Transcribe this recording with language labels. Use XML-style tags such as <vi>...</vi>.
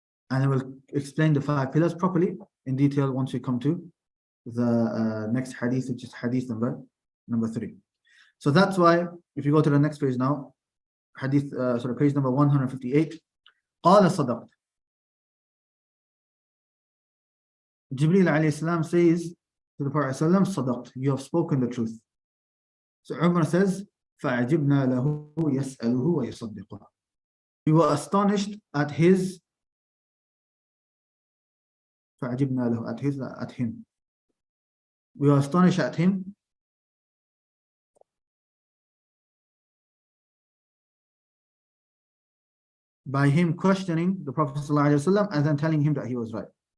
<en>And then we'll explain the 5 pillars properly in detail once we come to the next hadith, which is hadith number 3. So that's why, if you go to the next page now, hadith, page number 158,</en> <ar>قال صدقت.</ar> <en>Jibreel alayhi salam says to the Prophet صدقت, you have spoken the truth. So Umar says,</en> <ar>فَعَجِبْنَا لَهُ يَسْأَلُهُ وَيُصَدِّقُهُ.</ar> <en>We were astonished at his,</en> <ar>فَعَجِبْنَا لَهُ,</ar> <en>at him. We were astonished at him by him questioning the Prophet ﷺ and then telling him that he was right.</en>